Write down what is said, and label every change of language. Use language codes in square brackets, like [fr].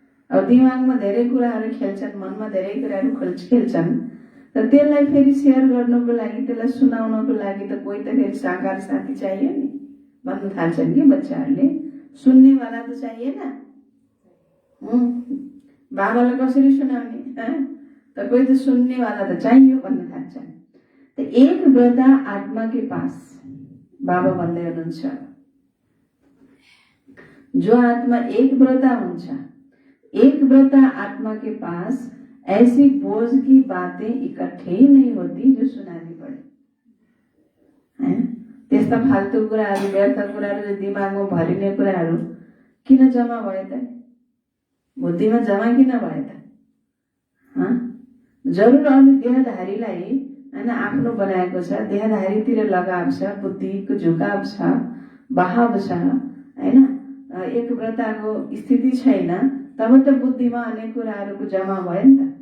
[ne] अब दिमागमा धेरै कुराहरू खेल्छन्, मनमा धेरै कुराहरू खेल्छन्, र त्यसलाई फेरि सेयर गर्नको लागि, त्यसलाई सुनाउनको लागि त कोही त फेरि साकार साथी चाहियो नि भन्न थाल्छन् कि बच्चाहरूले। सुन्नेवाला त चाहिएन, बाबालाई कसरी सुनाउने, त कोही त सुन्नेवाला त चाहियो भन्न थाल्छन्। [hi] तो एक व्रता आत्मा के पास, [ne] बाबा भन्दै हुनुहुन्छ, जो आत्मा एक व्रता हुन्छ, [hi] एक व्रता आत्मा के पास ऐसी बोझ की बातें इकट्ठे ही नहीं होती जो सुनानी पड़े। [ne] त्यस्ता फाल्तु कुराहरू, व्यर्थ कुराहरू, दिमागमा भरिने कुराहरू किन जम्मा भए त, बुद्धिमा जम्मा किन भए त? जरुर अरू देहधारीलाई हैन आफ्नो बनाएको छ, देहधारीतिर लगाव छ, बुद्धिको झुकाव छ, बहाव छ हैन, एक व्रताको स्थिति छैन, तब त बुद्धिमा अनेक कुराहरूको जम्मा भयो नि त।